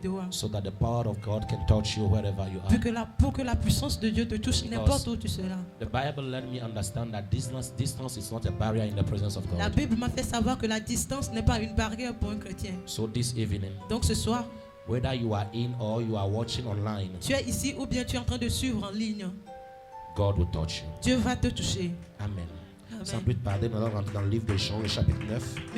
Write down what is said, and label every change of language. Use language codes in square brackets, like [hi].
[en] So that the power of God can touch you wherever you are. [fr] Pour que la puissance de Dieu te touche n'importe où tu seras. [en] The Bible let me understand that distance is not a barrier in the presence of God. [fr] La Bible m'a fait savoir que la distance n'est pas une barrière pour un chrétien. [en] So this evening, [fr] donc ce soir, [en] whether you are in or you are watching online, [fr] tu es ici ou bien tu es en train de suivre en ligne, [en] God will touch you. [fr] Dieu va te toucher. Amen. Sans plus tarder, nous allons rentrer dans le livre de Jean, le chapitre 9.